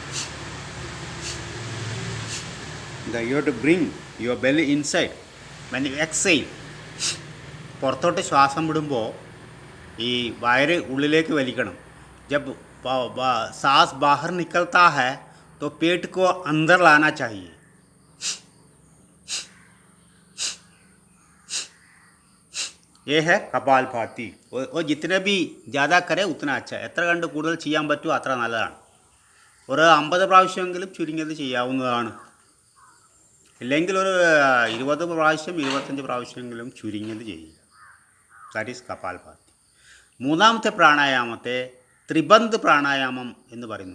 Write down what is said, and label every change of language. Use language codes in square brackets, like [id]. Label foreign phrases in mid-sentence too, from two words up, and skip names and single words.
[en] You have to bring your belly inside. When you exhale, [ml] പുറത്തോട്ട് ശ്വാസം വിടുമ്പോൾ ഈ വയറ് ഉള്ളിലേക്ക് വലിക്കണം. [hi] जब सांस बाहर निकलता है तो पेट को अंदर लाना चाहिए. ये है കപാൽഭാതി. और जितने भी ज़्यादा करें उतना अच्छा. [ml] എത്ര കണ്ട് കൂടുതൽ ചെയ്യാൻ പറ്റുമോ അത്ര നല്ലതാണ്. ഒരു 50 പ്രാവശ്യമെങ്കിലും ചുരുങ്ങിയത് ചെയ്യാവുന്നതാണ്. ഇല്ലെങ്കിൽ ഒരു 20 പ്രാവശ്യം 25 പ്രാവശ്യമെങ്കിലും ചുരുങ്ങിയത് ചെയ്യുക. [en] that is കപാൽഭാതി. [ml] മൂന്നാമത്തെ പ്രാണായാമത്തെ ത്രിബന്ധ് പ്രാണായാമം എന്ന് പറയുന്നു.